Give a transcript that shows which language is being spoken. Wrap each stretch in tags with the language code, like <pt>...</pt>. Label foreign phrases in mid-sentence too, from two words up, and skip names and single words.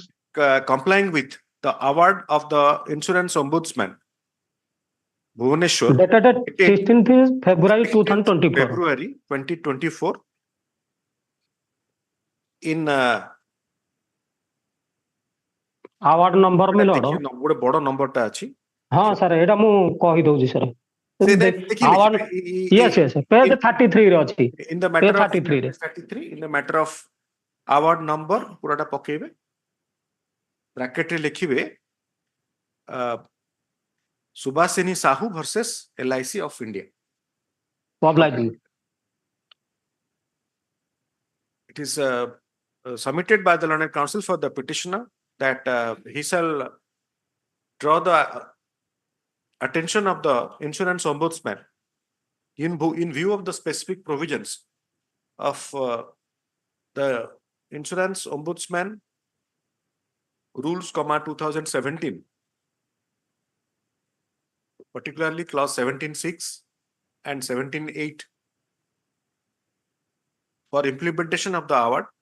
<en>complying with the award of the insurance ombudsman Bhubaneswar. dated Dated 16th February 16th 2024. February 2024 in Award number ମିଳଡ଼</en> <or>ଗୋଟେ ବଡ ନମ୍ବରଟା ଅଛି ହଁ ସାର୍ ଏଇଟା ମୁଁ କହିଦଉଛି ସାର୍ ସେ ଦେଖିଲେ</or> <en>ଆୱାର୍ଡ yes yes page 33</en> <or>ରେ ଅଛି</or> <en>in the page matter of</en> <or>33 ରେ</or> <en>33 in the matter of award number</en> <or>ପୁରାଟା ପକେଇବେ ବ୍ରାକେଟ ରେ ଲେଖିବେ</or> <en>ସୁବାସିନୀ ସାହୁ versus LIC of India. obliging It is submitted by the learned counsel for the petitioner that he shall draw the attention of the insurance ombudsman in view of the specific provisions of the insurance ombudsman rules, 2017, particularly clause 17.6 and 17.8 for implementation of the award.</en>